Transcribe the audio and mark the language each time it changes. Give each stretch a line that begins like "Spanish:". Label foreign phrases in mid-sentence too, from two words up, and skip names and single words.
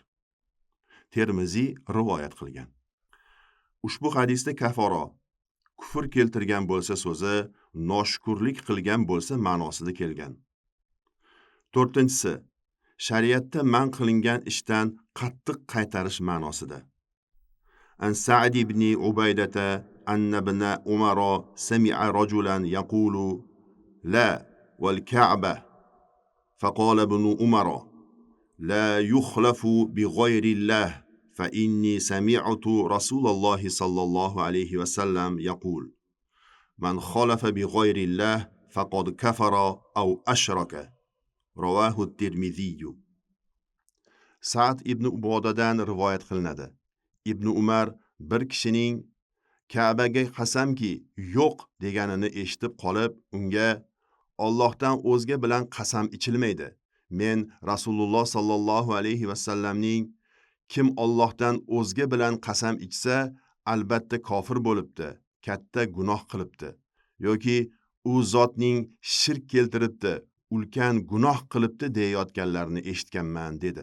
Uzbek: Termiziy rivoyat qilgan. Ushbu hadisda kafaro, kufr keltirgan bo'lsa so'zi noshukrlik qilgan bo'lsa ma'nosida kelgan. To'rtinchisi, shariatda man qilingan ishdan qattiq qaytarish ma'nosida.
Arabic: An Sa'd ibn Ubaydah أن ابن عمر سمع رجلا يقول لا والكعبة فقال ابن عمر لا يخلف بغير الله فإني سمعت رسول الله صلى الله عليه وسلم يقول من خلف بغير الله فقد كفر أو أشرك. رواه الترمذي.
Uzbek: Sa'd ibn Ubodadan rivoyat qilinadi. Ibn Umar bir kishining Ka'baga qasamki yo'q deganini eshitib qolib, unga Allohdan o'zga bilan qasam ichilmaydi. Men Rasululloh
Arabic: صلى الله عليه وسلم
Uzbek: kim Allohdan o'zga bilan qasam ichsa, albatta kofir bo'libdi, katta gunoh qilibdi yoki u zotning shirk keltiribdi, ulkan gunoh qilibdi deyotganlarni eshitganman dedi.